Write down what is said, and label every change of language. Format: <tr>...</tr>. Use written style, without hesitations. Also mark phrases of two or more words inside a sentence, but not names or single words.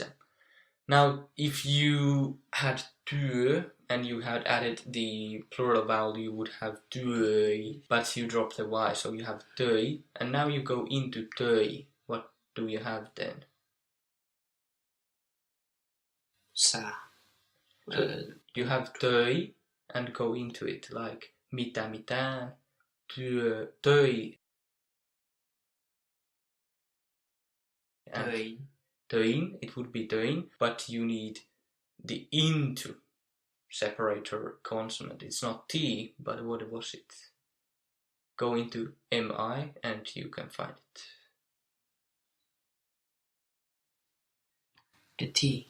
<en>Now, if you had työ and you had added the plural vowel, you would have työi, but you drop the Y, so you have töi, and now you go into töi. What do you have then? Sä. You have töi and go into it, like mitään, töi. Töin, it would be töin, but you need the into separator consonant. It's not T, but what was it? Go into MI and you can find it. The T.</en>